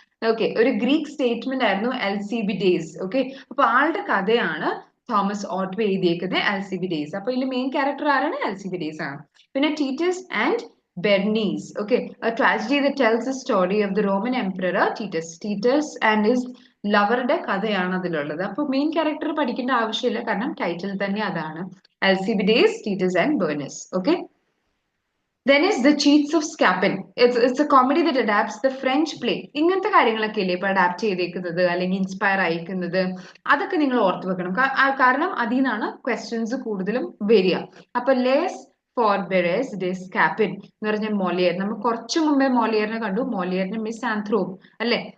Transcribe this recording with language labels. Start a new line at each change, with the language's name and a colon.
Malayalam: Okay, ഒരു Greek statement ആയിരുന്നു LCB days. Okay, അപ്പൊ ആളുടെ കഥയാണ് തോമസ് ഓട്ട്വേ എഴുതിയേക്കുന്നത് LCB ഡേയ്സ്. അപ്പൊ ഇതിൽ മെയിൻ ക്യാരക്ടർ ആരാണ്? LCB ഡേയ്സ് ആണ്. പിന്നെ ടീറ്റസ് and Bernese.
English: okay, a tragedy that tells the story of the Roman emperor Titus and his
Malayalam: ലവറുടെ കഥയാണ് അതിലുള്ളത്. അപ്പൊ മെയിൻ ക്യാരക്ടർ പഠിക്കേണ്ട ആവശ്യമില്ല, കാരണം ടൈറ്റിൽ തന്നെ അതാണ്. LCB days, ടീറ്റസ് and Bernese.
English: Okay, then is The Cheats of Scapin. It's a comedy that adapts the French play.
Malayalam: ഇങ്ങനത്തെ കാര്യങ്ങളൊക്കെ ഇല്ലേ ഇപ്പൊ അഡാപ്റ്റ് ചെയ്തേക്കുന്നത് അല്ലെങ്കിൽ ഇൻസ്പയർ അയക്കുന്നത്, അതൊക്കെ നിങ്ങൾ ഓർത്തു വെക്കണം. കാരണം അതിൽ നിന്നാണ് ക്വസ്റ്റ്യൻസ് കൂടുതലും വരിക. അപ്പൊ ലേസ് ഫോർബെറേസ് ഡെ സ്കാപ്പിൻ എന്ന് പറഞ്ഞ മോളിയർ, നമ്മൾ കുറച്ചു മുമ്പേ മോളിയറിനെ കണ്ടു, മോളിയറിന്റെ മിസ് ആന്ത്രോപ്പ് അല്ലെ.